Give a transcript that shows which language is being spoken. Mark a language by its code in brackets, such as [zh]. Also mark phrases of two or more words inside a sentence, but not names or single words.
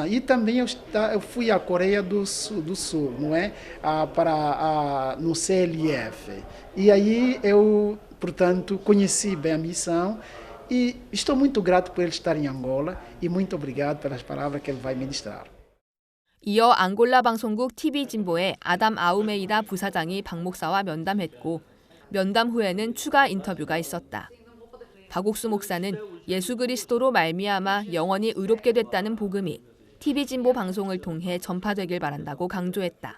[pt] E também eu fui à Coreia do Sul, não é? No CLF. E aí eu, portanto, conheci bem a missão. E estou muito grato por ele estar em Angola e muito obrigado pelas palavras que ele vai ministrar. [ko] 이어 앙골라 방송국 TV 진보의 아담 아우메이다 부사장이 박 목사와 면담했고 면담 후에는 추가 인터뷰가 있었다. 박옥수 목사는 예수 그리스도로 말미암아 영원히 의롭게 됐다는 복음이 TV진보 방송을 통해 전파되길 바란다고 강조했다.